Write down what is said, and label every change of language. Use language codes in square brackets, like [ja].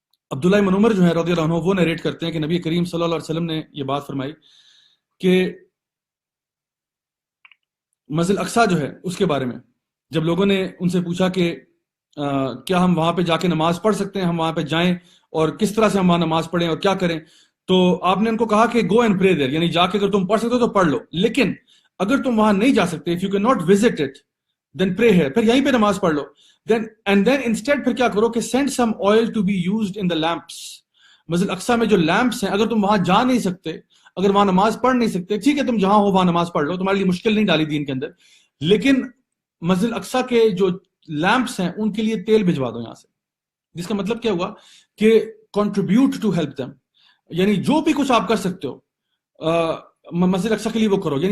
[ur] عبداللہ بن عمر جو ہے رضی اللہ عنہ وہ نیریٹ کرتے ہیں کہ نبی کریم صلی اللہ علیہ وسلم نے یہ بات فرمائی کہ مسجد اقصیٰ جو ہے اس کے بارے میں جب لوگوں نے ان سے پوچھا کہ کیا ہم وہاں پہ جا کے نماز پڑھ سکتے ہیں، ہم وہاں پہ جائیں اور کس طرح سے ہم وہاں نماز پڑھیں اور کیا کریں، تو آپ نے ان کو کہا کہ [en] go and pray there, [ur] یعنی جا کے اگر تم پڑھ سکتے ہو تو پڑھ لو، لیکن اگر تم وہاں نہیں جا سکتے، [en] if you cannot visit it then pray here، [ur] پھر یہیں پہ نماز پڑھ لو. [en] and then instead [ur] پھر کیا کرو کہ [en] send some oil to be used in the lamps. [ur] مسجد اقصیٰ میں جو لیمپس ہیں اگر تم وہاں جا نہیں سکتے، اگر وہاں نماز پڑھ نہیں سکتے، ٹھیک ہے تم جہاں ہو وہاں نماز پڑھ لو، تمہارے لیے مشکل نہیں ڈالی دین کے اندر، لیکن مسجد اقصیٰ کے جو لیمپس ہیں ان کے لیے تیل بھجوا دو یہاں سے. جس کا مطلب کیا ہوا کہ [en] contribute to help them، [ur] یعنی جو بھی کچھ آپ کر سکتے ہو مسجد اقصیٰ کے لیے وہ کرو.